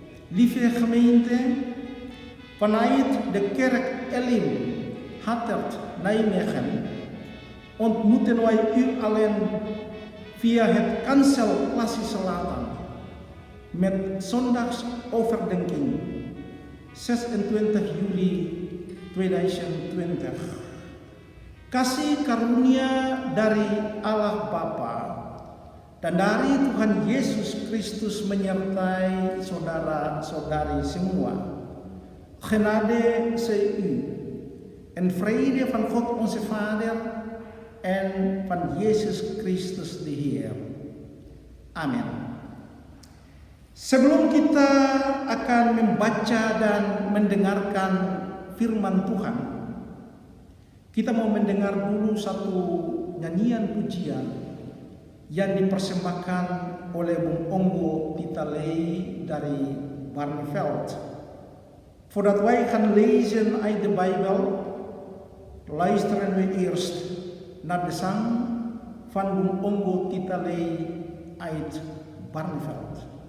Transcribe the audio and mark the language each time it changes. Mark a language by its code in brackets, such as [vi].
[nl] Lieve gemeente, vanuit de kerk Elim, Hatert Nijmegen, ontmoeten wij u allen via het kansel Klasih Selatan met zondagsoverdenking 26 Juli 2020. [id] Kasih karunia dari Allah Bapa dan dari Tuhan Yesus Kristus menyertai saudara-saudari semua. [nl] Genade zij u en vrede van God onze Vader en van Yesus Kristus de Heer. [id] Amin. Sebelum kita akan membaca dan mendengarkan firman Tuhan, kita mau mendengar dulu satu nyanyian pujian yang dipersembahkan oleh Bung Ongo Titalei dari Barneveld. [nl] Voordat wij gaan lezen uit de Bijbel, luisteren we eerst naar de zang van Bung Ongo Titalei uit Barneveld.